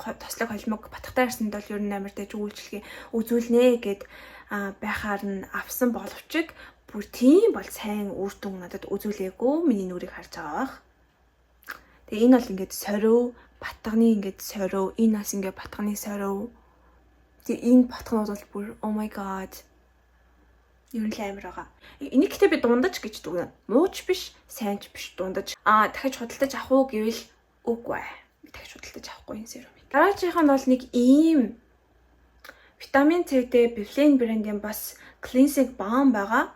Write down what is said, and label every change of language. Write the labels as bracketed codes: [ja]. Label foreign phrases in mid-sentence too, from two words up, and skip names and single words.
[mn] Тослог холимог батгатай арьсанд бол ер нь амар дэжгүй үйлчлэгээ үзүүлнэ гэд байхаар нь авсан боловч бүр тийм бол сайн үр дүн надад үзүүлээгүй. Миний нүрийг харж байгаа бах. Тэгээ энэ бол ингээд сорив, батганы ингээд сорив, энэ бас ингээд батганы сорив. Тэгээ энэ батганууд бол бүр [en] oh my god. [mn] Юу л амар байгаа. Энийг гэхдээ би дундаж гэж дүгнэ. Мууч биш, сайн ч биш дундаж. Дахиж худалдаж авах уу гэвэл үгүй. Би дахиж худалдаж авахгүй энэ серумыг. Дараагийнх нь бол нэг ийм витамин Cтэй Biflane брендийн бас [en] cleansing balm [mn] байгаа.